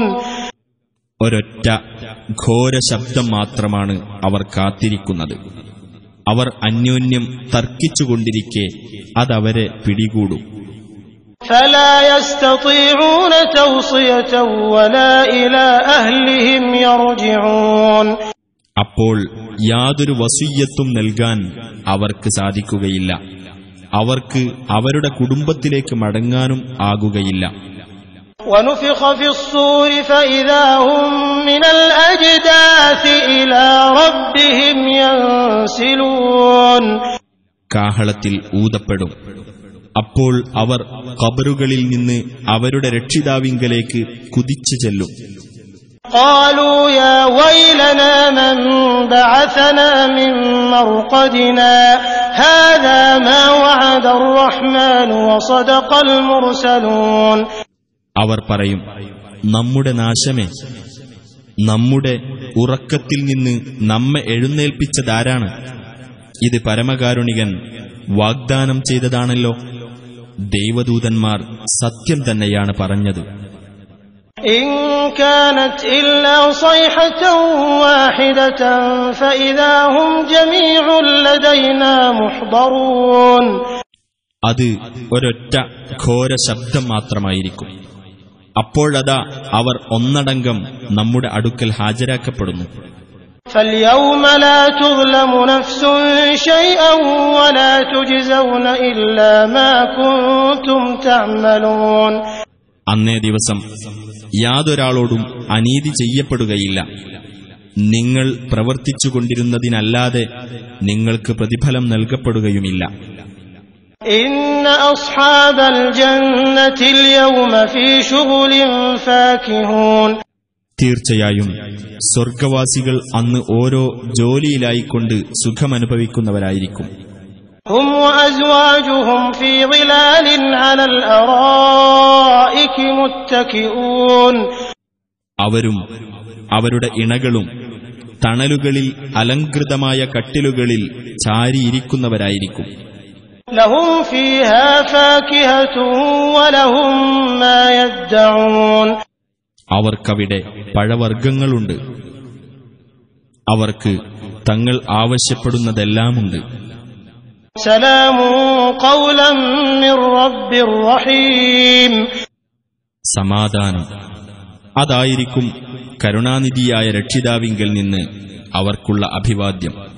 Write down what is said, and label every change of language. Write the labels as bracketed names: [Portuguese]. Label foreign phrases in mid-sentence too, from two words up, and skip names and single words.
[Malayalam] ഒരൊറ്റ ഘോര ശബ്ദം മാത്രമാണ് അവർ കാത്തിരിക്കുന്നത്. അവർ അന്യോന്യം തർക്കിച്ചുകൊണ്ടിരിക്കെ അതവരെ പിടികൂടും. [Arabic] فلا يستطيعون توصية ولا إلى أهلهم يرجعون. [Malayalam] അപ്പോൾ യാതൊരു വസിയ്യത്തും നൽകാൻ അവർക്ക് സാധിക്കുകയില്ല, അവർക്ക് അവരുടെ കുടുംബത്തിലേക്ക് മടങ്ങാനും ആകുകയില്ല. [Arabic] ونفخ في الصور فإذا هم من الأجداث إلى ربهم ينسلون. [Malayalam] കാഹളത്തിൽ ഊതപ്പെടും. അപ്പോൾ അവർ ഖബറുകളിൽ നിന്ന് അവരുടെ രക്ഷിതാവിങ്കലേക്ക് കുതിച്ചു ചെല്ലും. [Arabic] قالوا يا ويلنا من بعثنا من مرقدنا هذا ما وعد الرحمن وصدق المرسلون. [Malayalam] അവർ പറയും, നമ്മുടെ നാശമേ, നമ്മുടെ ഉറക്കത്തിൽ നിന്ന് നമ്മെ എഴുന്നേൽപ്പിച്ചതാരാണ്? ഇത് പരമകാരുണികൻ വാഗ്ദാനം ചെയ്തതാണല്ലോ. ദൈവദൂതന്മാർ സത്യം തന്നെയാണ് പറഞ്ഞത്. [Arabic] إن كانت إلا صيحة واحدة فإذا هم جميع لدينا محضرون. [Malayalam] അത് ഒരൊറ്റ ഘോര ശബ്ദം മാത്രമായിരിക്കും. അപ്പോഴതാ അവർ ഒന്നടങ്കം നമ്മുടെ അടുക്കൽ ഹാജരാക്കപ്പെടുന്നു. [Arabic] فاليوم لا تظلم نفس شيئا ولا تجزون إلا ما كنتم تعملون. [Malayalam] അന്നേ ദിവസം യാതൊരാളോടും അനീതി ചെയ്യപ്പെടുകയില്ല. നിങ്ങൾ പ്രവർത്തിച്ചുകൊണ്ടിരുന്നതിനല്ലാതെ നിങ്ങൾക്ക് പ്രതിഫലം നൽകപ്പെടുകയുമില്ല. [Arabic] إن أصحاب الجنة اليوم في شغل فاكهون. [Malayalam] തീർച്ചയായും സ്വർഗവാസികൾ അന്ന് ഓരോ ജോലിയിലായിക്കൊണ്ട് സുഖമനുഭവിക്കുന്നവരായിരിക്കും. [Arabic] هم وأزواجهم في ظلال على الأرائك متكئون. [Malayalam] അവരും അവരുടെ ഇണകളും തണലുകളിൽ അലങ്കൃതമായ കട്ടിലുകളിൽ ചാരിയിരിക്കുന്നവരായിരിക്കും. [Arabic] لهم فيها فاكهة ولهم ما يدعون. [Malayalam] അവർക്കവിടെ പഴവർഗ്ഗങ്ങളുണ്ട്, അവർക്ക് തങ്ങൾ ആവശ്യപ്പെടുന്നതെല്ലാമുണ്ട്. [Arabic] سلام قولا من رب رحيم. [Malayalam] സമാധാനം അതായിരിക്കും കരുണാനിധിയായ രക്ഷിതാവിങ്കൽ നിന്ന് അവർക്കുള്ള അഭിവാദ്യം.